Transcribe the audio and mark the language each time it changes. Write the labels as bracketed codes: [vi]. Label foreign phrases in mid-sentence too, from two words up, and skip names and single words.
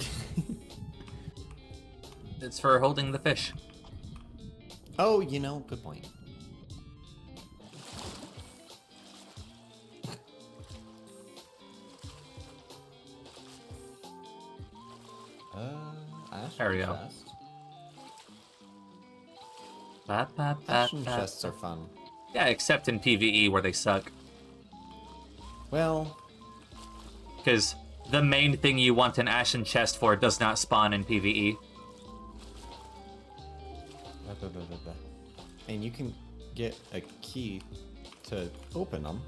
[en] It's for holding the fish. Oh, you know, good point. There we go. Chest. Ba ba ba Ashen ba. chests are fun. Yeah, except in PvE where they suck. Well, Because the main thing you want an ashen chest for does not spawn in PvE. and you can get a key to open them.